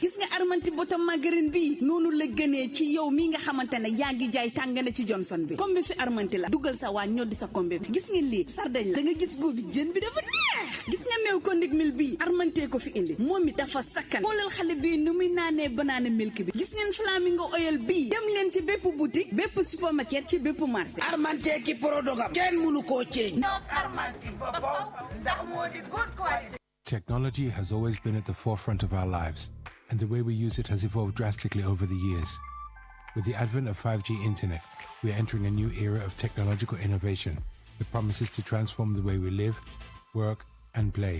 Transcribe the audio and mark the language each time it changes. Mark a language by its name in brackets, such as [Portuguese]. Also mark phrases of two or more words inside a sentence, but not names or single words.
[Wolof] gis nga armante bottom margarine bi noonu la gënee ci yow mi nga xamante ne yaa ngi jaay tàngane ci Johnson bi kombi fi armante la dugal sa waa ñoddi sa kombi bi gis ngeen lii sardañ la da nga gis góobi jën bi dafa neex gis nga meew kondik mil bi armante ko fi indi moom mi dafa sakkan xoolal xale bi nu muy naanee [English] banana milk [Wolof] bi gis ngeen flamingo oil bi dem leen ci bépp boutique bépp supermarket ci bépp marché armante ki prodogam kenn mënu koo ceeñ [English] Technology has always been at the forefront of our lives, and the way we use it has evolved drastically over the years. With the advent of 5G internet, we are entering a new era of technological innovation that promises to transform the way we live, work, and play.